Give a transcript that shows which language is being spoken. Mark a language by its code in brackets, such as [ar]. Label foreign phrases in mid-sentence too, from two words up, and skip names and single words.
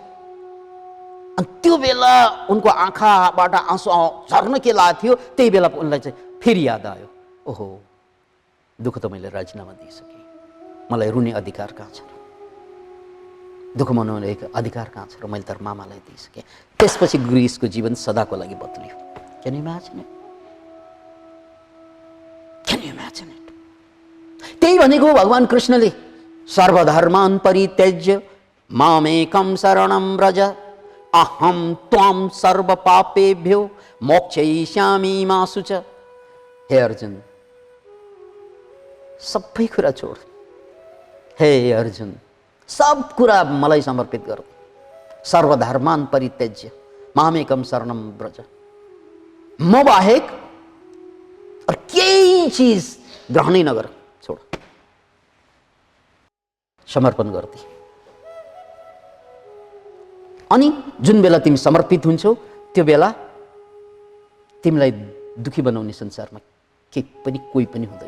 [ne] अनि त्यो बेला उनको आँखाबाट आँसु झर्न के लागेको थियो, त्यही बेला उनलाई चाहिँ फेरि याद आयो, ओहो दुःख त मैले राजीनामा दिइसकेँ, मलाई रुने अधिकार कहाँ छ र, दुःख मनाउने अधिकार कहाँ छ र, मैले त मामालाई दिइसकेँ। त्यसपछि ग्रिसको जीवन सदाको लागि बदलियो। [en] Can you imagine it? Can you imagine it? [ne] त्यही भनेको भगवान कृष्णले [sa] सर्वधर्मान् परित्यज्य मामेकं शरणं व्रज अहम त्वां सर्व पापेभ्यो मोक्षयिष्यामि मा शुच। [ne] हे अर्जुन, सबै कुरा छोड। हे अर्जुन, सब कुरा मलाई समर्पित गर। [sa] सर्वधर्मान् परित्यज्य मामेकं शरणं व्रज। [ne] म बाहेक और केही चीज ग्रहणै नगर, छोड, समर्पण गर्दै। अनि जुन बेला तिमी समर्पित हुन्छौ त्यो बेला तिमीलाई दुखी बनाउने संसारमा के पनि कोही पनि हुँदैन।